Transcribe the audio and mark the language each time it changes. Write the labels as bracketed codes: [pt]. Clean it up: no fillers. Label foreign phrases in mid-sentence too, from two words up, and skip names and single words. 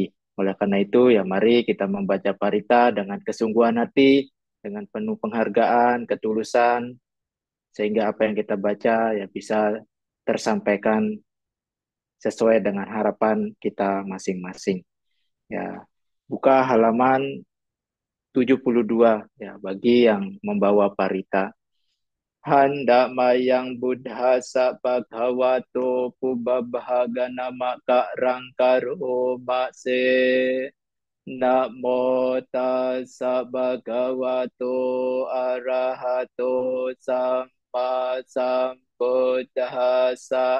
[id] Oleh karena itu ya mari kita membaca parita dengan kesungguhan hati, dengan penuh penghargaan, ketulusan, sehingga apa yang kita baca ya bisa tersampaikan sesuai dengan harapan kita masing-masing. Ya, buka halaman 72 ya bagi yang membawa parita. [pi] Handa mayang buddha sa bhagavato pubabhagana maka rangkaro makse. Namo tassa bhagavato arahato samma sambuddhassa.